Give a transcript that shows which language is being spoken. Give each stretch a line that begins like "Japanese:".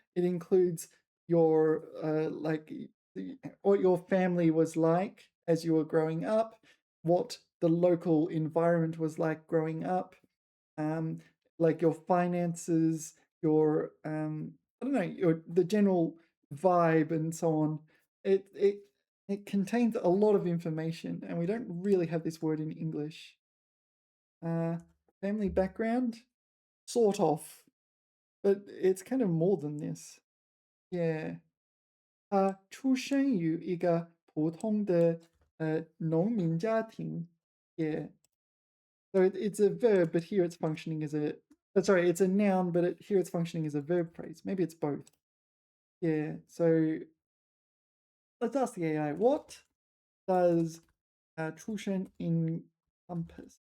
English: It includes your like what your family was like as you were growing up, what the local environment was like growing up, like your finances, your I don't know, the general vibe and so on. It contains a lot of information, and we don't really have this word in English. Family background, sort of, but it's kind of more than this. Yeah.
Chinese: 出生于一个普通的农民家庭.
English: Yeah. So it's a verb, but here it's functioning as a. Sorry, it's a noun, but here it's functioning as a verb phrase. Maybe it's both. Yeah. So let's ask the AI, what does 出生 encompass?